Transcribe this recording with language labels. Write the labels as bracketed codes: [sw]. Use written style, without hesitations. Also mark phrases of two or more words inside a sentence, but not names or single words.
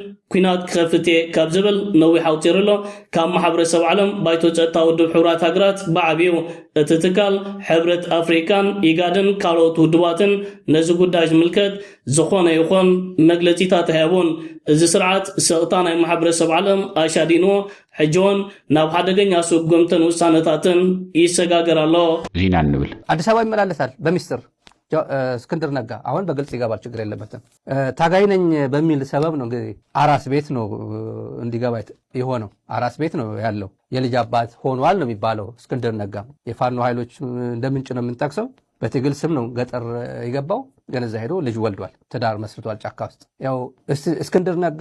[ti] ኩናት ክኸፍት ካብ ዝብል ነዊሕ ኣውፂሩሎ ካብ ማሕበረሰብ ዓለም ባይቶ ጸጥታ ውድብ ሕብራት ሃገራት ብዓብዩ እቲ ትካል ሕብረት ኣፍሪካን ኢጋድን ካልኦት ውድባትን ነዚ ጉዳይ ዝምልከት ዝኾነ ይኹን መግለጺታት ሃቡን እዚ ስርዓት ስቕታ ናይ ማሕበረሰብ ዓለም ኣሻዲንዎ ሕጂውን ናብ ሓደገኛ ስጉምትን ውሳነታትን ይሰጋገር ኣሎ [am] ዚና እንብል አዲስ አበባ ይመላለሳል በሚስጥር እስክንድር ነጋ አሁን በግልጽ ይገባል ችግር የለበትም ታጋይ ነኝ በሚል ሰበብ ነው እንግዲህ አራስ ቤት ነው እንዲገባ የሆነው አራስ ቤት ነው ያለው የልጅ አባት ሆኗል ነው የሚባለው እስክንድር ነጋ የፋኖ ኃይሎች እንደምንጭ ነው የምንጠቅሰው በትግል ስም ነው ገጠር የገባው ገነዛ ሄዶ ልጅ ወልዷል ትዳር መስርቷል ጫካ ውስጥ ያው እስክንድር ነጋ